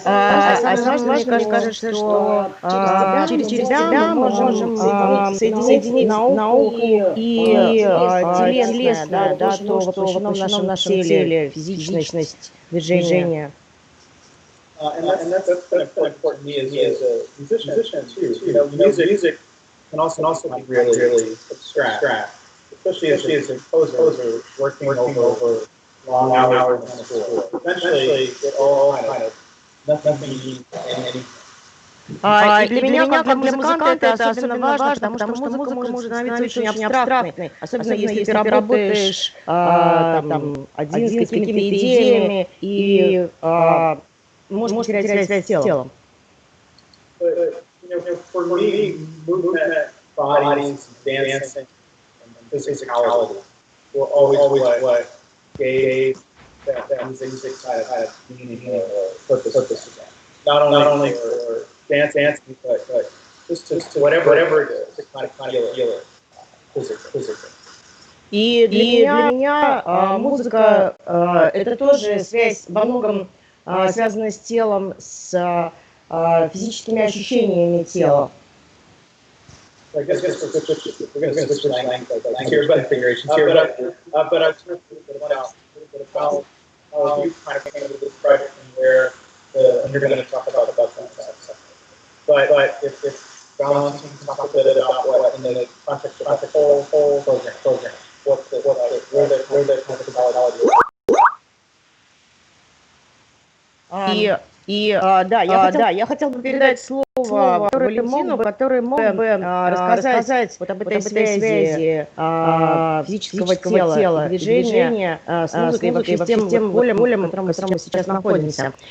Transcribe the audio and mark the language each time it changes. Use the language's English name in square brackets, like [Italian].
[Russian] Мне кажется, что через тебя мы можем соединить науку и телесное, да, то, что воплощено в нашем теле, физичность, движение. [English] And that's important to me as a musician too. Music can also be really abstract, especially as a composer working over long hours on the score. Eventually, it all kind of nothing means anything. [Russian] И для меня, как для музыканта, это особенно важно, потому что музыка может становиться очень абстрактной, особенно если ты работаешь один с какими-то идеями и можешь терять связь с телом. [English] For me, movement, bodies, dancing, and physicality were always what gave that music kind of meaning or purpose to that. Not only for dancing, but just to whatever it is, to kind of feel it physically. [Russian] И для меня музыка это тоже связь во многом связана с телом, с физическими ощущениями тела. [English] I guess we're going to switch language here, but configurations here. But I've talked a little bit about how you kind of came to this project and where and you're going to talk about that stuff. But if Valentin can talk a bit about what in the context of the whole program, where the methodology is. [Russian] Да, я хотел бы передать слово Валентину, который мог бы рассказать вот об этой связи физического тела, движения с музыкой и вообще с тем полем, в котором мы сейчас находимся.